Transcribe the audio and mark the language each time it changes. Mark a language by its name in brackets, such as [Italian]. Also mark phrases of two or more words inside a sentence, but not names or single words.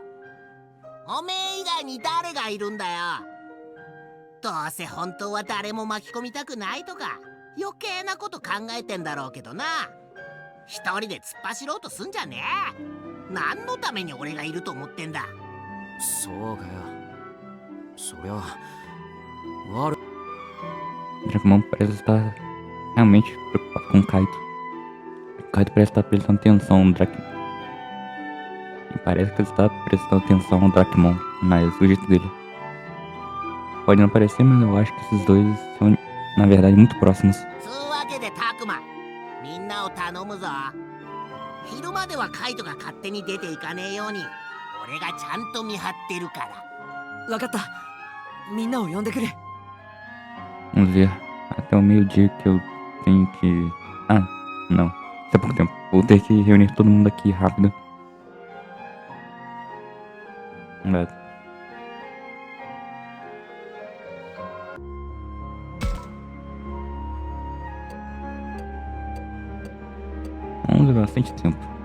[Japanese] おめえ以外に誰がいるんだよ。どうせ本当は誰も巻き込みたくないとか余計なこと考えてんだろうけどな。一人で突っ走ろうとすんじゃねえ。何のために俺がいると思ってんだ。そうかよ。そりゃ悪。 [Portuguese] Dragomon parece estar realmente preocupado com o Kaito. O Kaito parece estar prestando atenção no Dracmon. E parece que ele está prestando atenção no Dracmon, mas o jeito dele. Pode não parecer, mas eu acho que esses dois são, na verdade, muito próximos. [Japanese] つうわけでタクマ、みんなを頼むぞ。昼まではカイトが勝手に出ていかねえように俺がちゃんと見張ってるから。わかった。みんなを呼んでくれ。 [Portuguese] Vamos ver. Até o meio-dia que eu tenho que... Ah, não. Isso é pouco tempo. Vou ter que reunir todo mundo aqui rápido. Vamos levar bastante tempo.